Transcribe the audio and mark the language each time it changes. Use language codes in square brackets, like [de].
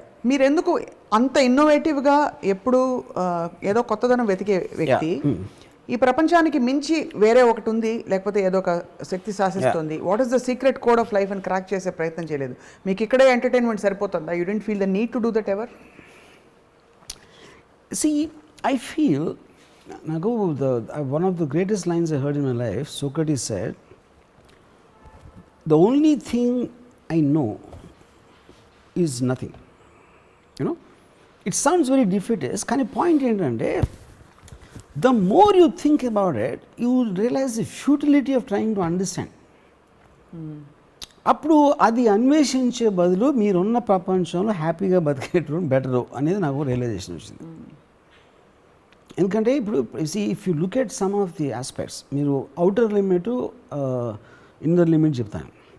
[te] మీరెందుకు అంత ఇన్నోవేటివ్గా ఎప్పుడు ఏదో కొత్తదనం వెతికే వ్యక్తి, ఈ ప్రపంచానికి మించి వేరే ఒకటి ఉంది, లేకపోతే ఏదో ఒక శక్తి శాసిస్తుంది, [en] what is the secret code of life [te] అని క్రాక్ చేసే ప్రయత్నం చేయలేదు? మీకు ఇక్కడే ఎంటర్టైన్మెంట్ సరిపోతుందా? [en] You don't feel the need to do that ever? See, I feel, Nagu, one of the greatest lines I heard in my life, Socrates said, the only thing I know is nothing. You know, it sounds very defeatist. Kind of point [te] ఏంటంటే, [en] the more you think about it, you will realize the futility of trying to understand. [te] అప్పుడు అది అన్వేషించే బదులు మీరున్న ప్రపంచంలో హ్యాపీగా బతికేయడం better అనేది నాకు realisation వచ్చింది. ఎందుకంటే ఇప్పుడు [en] if you look at some of the aspects, [te] మీరు అవుటర్ లిమిట్ ఇన్నర్ లిమిట్ చెప్తాను.